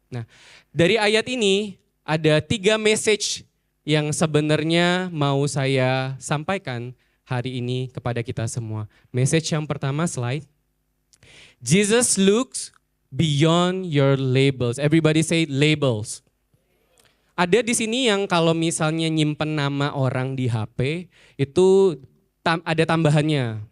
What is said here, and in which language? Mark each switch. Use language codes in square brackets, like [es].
[id] Nah, dari ayat ini ada 3 message yang sebenarnya mau saya sampaikan hari ini kepada kita semua. Message yang pertama, slide. [en] Jesus looks beyond your labels. Everybody say labels. [id] Ada di sini yang kalau misalnya nyimpen nama orang di HP, itu ada tambahannya.